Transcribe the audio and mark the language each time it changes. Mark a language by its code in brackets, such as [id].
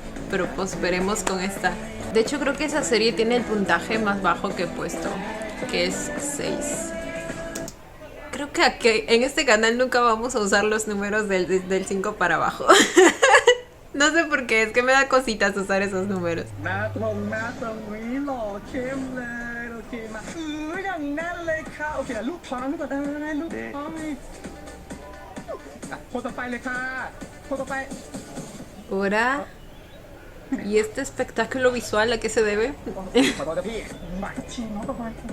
[es] Pero pues veremos con esta. De hecho creo que esa serie tiene el puntaje más bajo que he puesto, que es 6. Creo que en este canal nunca vamos a usar los números del 5 para abajo. No sé por qué, es que me da cositas usar esos números. [th] หน้าตรงนี้หล่อเข้มเลยโอเคมาอย่างนั้นเลยค่ะโอเคลูกพร้อมก่อนได้ลูกพร้อมคนต่อไปเลยค่ะคนต่อไป [es] Ahora, ¿y este espectáculo visual a qué se debe? [th] ขอโทษนะพี่บัตรชีน้องประมาณ